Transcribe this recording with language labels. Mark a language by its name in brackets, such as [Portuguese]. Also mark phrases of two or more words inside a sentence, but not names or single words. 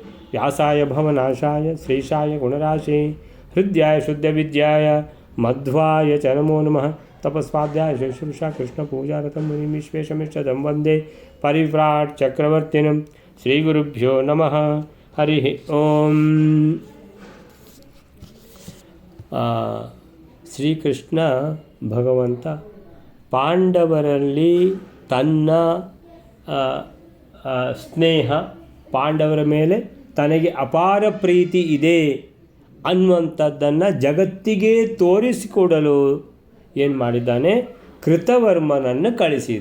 [Sanskrit] व्यासाय भवनाशाय श्रीशाय गुणराशे हृद्याय शुद्धविद्याय मध्वाय च नमो नमः। तपस्वाध्याय शुश्रूषा कृष्णपूजारतं मुनिं विश्वेशमिष्टदं वन्दे परिव्राट् चक्रवर्तिनं। श्रीगुरुभ्यो नमः। हरिः ओम्। [Kannada] ಶ್ರೀಕೃಷ್ಣ ಭಗವಂತ ಪಾಂಡವರಲ್ಲಿ ತನ್ನ ಸ್ನೇಹ, ಪಾಂಡವರ ಮೇಲೆ ತನಗೆ ಅಪಾರ ಪ್ರೀತಿ ಇದೆ ಅನ್ನುವಂಥದ್ದನ್ನು ಜಗತ್ತಿಗೆ ತೋರಿಸಿಕೊಡಲು ಏನು ಮಾಡಿದ್ದಾನೆ, ಕೃತವರ್ಮನನ್ನು ಕಳಿಸಿದ.